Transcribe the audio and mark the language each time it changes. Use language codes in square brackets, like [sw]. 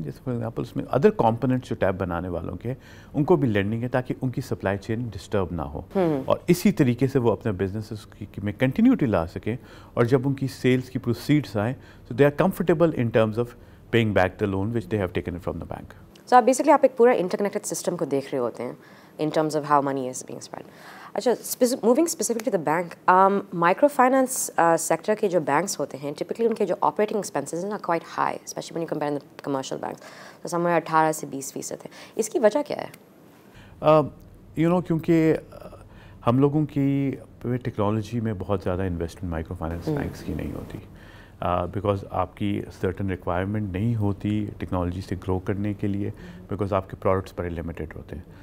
[ur] جیسے for example اس میں other components جو ٹیپ بنانے والوں کے ان کو بھی لینڈنگ ہے تاکہ ان کی سپلائی چین ڈسٹرب نہ ہو, اور اسی طریقے سے وہ اپنے بزنس میں کنٹینیوٹی لا سکیں, اور جب ان کی سیلس کی پروسیڈس آئیں تو [en] They are comfortable in terms of paying back the loan which they have taken from the bank. [ur] So basically آپ ایک پورا انٹرکنیکٹڈ سسٹم کو دیکھ رہے ہوتے ہیں [en] in terms of how money is being spent. اچھا, moving specifically to the bank, micro finance sector [ur] کے جو بینکس ہوتے ہیں [en] typically ان کے جو operating expenses ہیں quite high, especially when you compare the commercial banks. [ur] تو somewhere 18 سے 20% ہے. اس کی وجہ کیا ہے؟ کیونکہ ہم لوگوں کی ٹیکنالوجی میں بہت زیادہ انویسٹمنٹ مائکرو فائنینس بینکس کی نہیں ہوتی. بیکاز آپ کی سرٹن ریکوائرمنٹ نہیں ہوتی ٹیکنالوجی سے گرو کرنے کے لیے, بیکاز آپ کے پروڈکٹس بڑے لمیٹیڈ ہوتے ہیں.